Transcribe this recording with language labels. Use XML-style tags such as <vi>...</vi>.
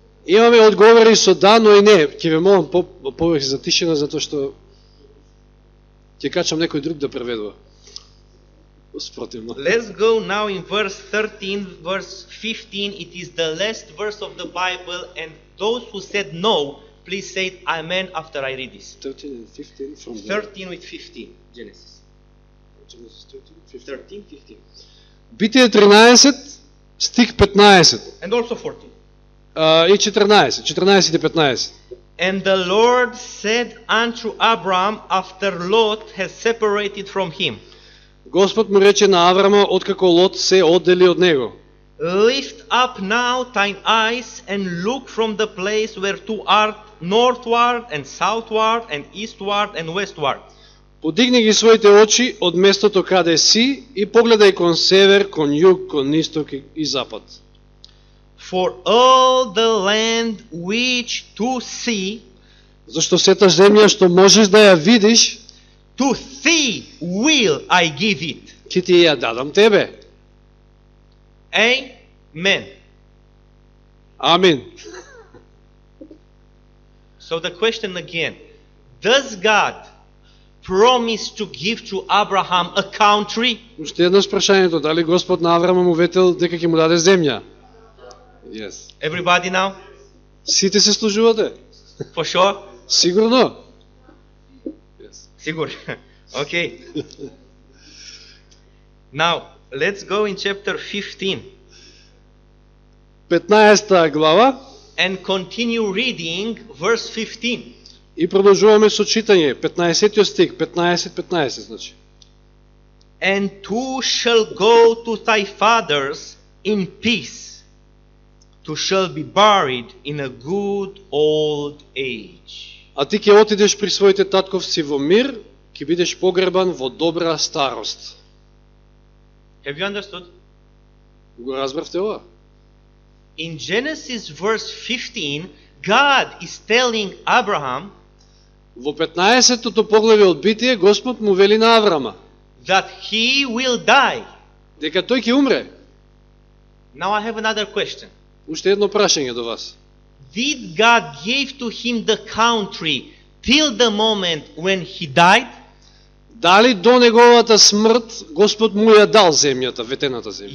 <mk>Имаме одговори со да, но и не. Ќе ве молам повеќе за тишина, затоа што ќе качам некој друг да преведува. Спротивно.</mk> <en>Let's go now in verse 13, verse 15. It is the last verse of the Bible, and those who said no, please say amen after I read this. 13 and 15 from the 13 with 15, Genesis. Genesis 13, 13, 15.</en> <mk>Битие 13, стих 15.</mk> <en>And also 14.</en> <mk>И 14, 14 и 15.</mk> <en>And the Lord said unto Abram after Lot has separated from him,</en> <mk>Господ му рече на Аврама откако Лот се оддели од него:</mk> <en>Lift up now thine eyes and look from the place where thou art, northward and southward and eastward and westward.</en> <mk>Подигни ги своите очи од местото каде си и погледај кон север, кон југ, кон исток и запад.</mk> <en>For all the land which to see,</en> <mk>Зашто сета земја што можеш да ја видиш,</mk> <en>to thee will I give it.</en> <mk>ќе ти ја дадам тебе.</mk> <en>Amen.</en> <mk>Амин.</mk> <en>So the question again, does God promise to give to Abraham a country?</en> <mk>Уште едно прашањето, дали Господ на Аврама му ветил дека ќе му даде земја?</mk> <en>Yes. Everybody now?</en> <mk>Сите се служувате?</mk> <en>For sure?</en> <mk>Сигурно?</mk> <en>Yes. Sigur. Okay. Now, let's go in chapter 15</en> <mk>15 глава</mk> <en>and continue reading verse 15.</en> <mk>и продолжуваме со читање 15 стих, 15 значи.</mk> <en>And thou shalt go to thy fathers in peace. Thou shalt be buried in a good old age.</en> <mk>А ти ќе отидеш при своите татковци во мир, ќе бидеш погребан во добра старост.</mk> <en>Have you understood?</en> <mk>Го разбравте ова?</mk> <en>In Genesis verse 15, God is telling Abraham</en> <mk>Во 15-тото поглавје од Битие, Господ му вели на Аврама</mk> <en>that he will die.</en> <mk>дека тој ќе умре.</mk> <en>Now I have another question.</en> <mk>Уште едно прашање до вас.</mk> <en>Did God give to him the country till the moment when he died?</en> <mk>Дали до неговата смрт Господ му ја дал земјата, ветената земја?</mk>